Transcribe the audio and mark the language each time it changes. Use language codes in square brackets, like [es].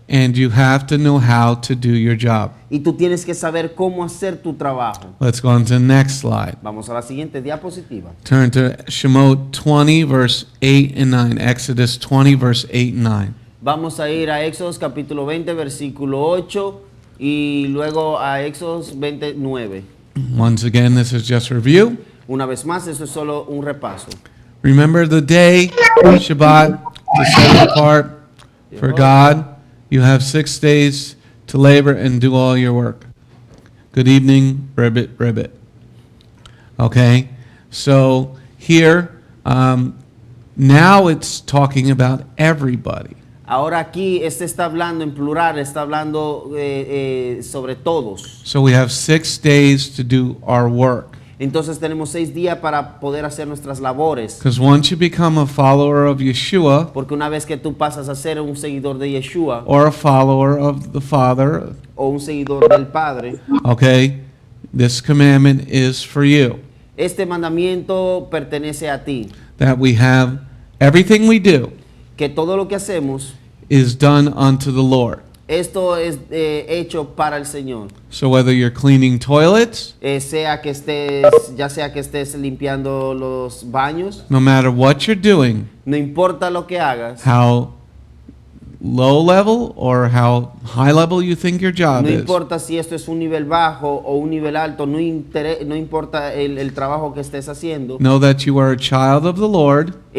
[en] And you have to know how to do your job. [es] Y tú tienes que saber cómo hacer tu trabajo. [en] Let's go on to the next slide. [es] Vamos a la siguiente diapositiva. [en] Turn to Shemot 20, verse 8 and 9. Exodus 20, verse 8 and 9. [es] Vamos a ir a Éxodos capítulo 20, versículo 8 y luego a Éxodos 29. [en] Once again, this is just review. [es] Una vez más, eso es solo un repaso. [en] Remember the day, Shabbat, to set it apart for God. You have 6 days to labor and do all your work. Good evening, ribbit, ribbit. Okay, so here, now it's talking about everybody. [es] Ahora aquí está hablando en plural, está hablando sobre todos. [en] So we have 6 days to do our work. [es] Entonces tenemos 6 días para poder hacer nuestras labores. [en] Because once you become a follower of Yeshua, [es] Porque una vez que tú pasas a ser un seguidor de Yeshua [en] or a follower of the Father, [es] o un seguidor del Padre, [en] okay, this commandment is for you. [es] este mandamiento pertenece a ti. [en] That we have everything we do [es] Que todo lo que hacemos, [en] is done unto the Lord. [es] esto es hecho para el Señor. [en] So whether you're cleaning toilets, [es] Ya sea que estés limpiando los baños, [en] no matter what you're doing, [es] no importa lo que hagas, [en] how low level or how high level you think your job [es] no [en] is, [es] importa si esto es un nivel bajo o un nivel alto, no importa el trabajo que estés haciendo, [en] know that you are a child of the Lord,